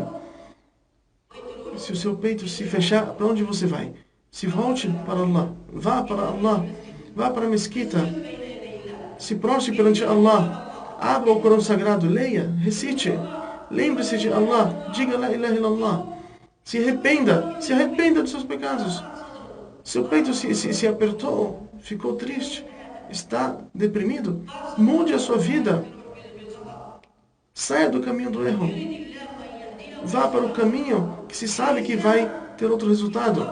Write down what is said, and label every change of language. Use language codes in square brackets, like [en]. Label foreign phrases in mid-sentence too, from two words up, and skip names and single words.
[pt] Se o seu peito se fechar, para onde você vai? Se volte para Allah, vá para Allah, vá para a mesquita, se prostre perante Allah, abra o Corão Sagrado, leia, recite, lembre-se de Allah, diga [ar] لا إله إلا الله, [pt] se arrependa dos seus pecados. Seu peito se apertou, ficou triste, está deprimido, mude a sua vida, saia do caminho do erro, vá para o caminho que se sabe que vai ter outro resultado.